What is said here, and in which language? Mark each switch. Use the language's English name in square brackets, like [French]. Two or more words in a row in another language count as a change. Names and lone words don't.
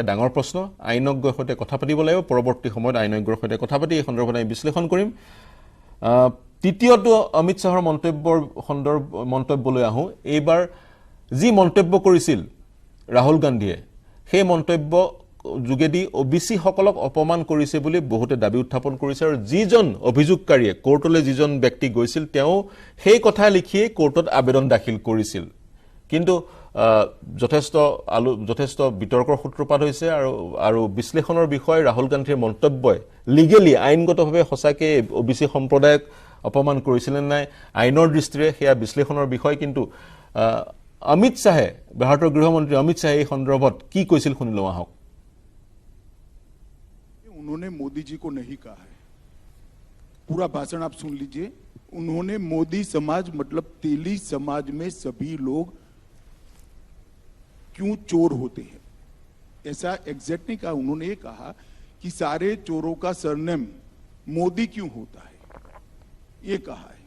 [Assamese] ডাঙৰ প্ৰশ্ন আইনজ্ঞৰ সৈতে কথা পাতিব লাগিব পৰৱৰ্তী সময়ত আইনজ্ঞৰ সৈতে কথা পাতি এই সন্দৰ্ভত আমি বিশ্লেষণ কৰিম তৃতীয়টো অমিত শাহৰ মন্তব্যলৈ আহো এইবাৰ যি মন্তব্য কৰিছিল ৰাহুল গান্ধীয়ে সেই মন্তব্য যোগেদি ওবিসি সকলক অপমান কৰিছে বুলি বহুতে দাবী উত্থাপন কৰিছে আৰু যিজন অভিযোগকাৰীয়ে কোৰ্টলৈ যিজন ব্যক্তি গৈছিল তেওঁ সেই কথা লিখিয়ে কোৰ্টত আবেদন দাখিল কৰিছিল কিন্তু যথেষ্ট বিতৰ্কৰ সূত্ৰপাত হৈছে আৰু বিশ্লেষণৰ বিষয় ৰাহুল গান্ধীৰ মন্তব্যই লিগেলি আইনগতভাৱে সঁচাকৈ ওবিসি সম্প্ৰদায়ক অপমান কৰিছিল নাই আইনৰ দৃষ্টিৰে সেয়া বিশ্লেষণৰ বিষয় কিন্তু অমিত শাহে ভাৰতীয় গৃহমন্ত্ৰী অমিত শাহ এই সন্দৰ্ভত কি কৈছিল শুনিলো আহক [Hindi] उन्होंने मोदी जी को नहीं कहा है पूरा भाषण आप सुन लीजिए उन्होंने मोदी समाज मतलब तेली समाज में सभी लोग क्यों चोर होते हैं ऐसा एग्जैक्ट नहीं कहा उन्होंने ये कहा कि सारे चोरों का सरनेम मोदी क्यों होता है ये कहा है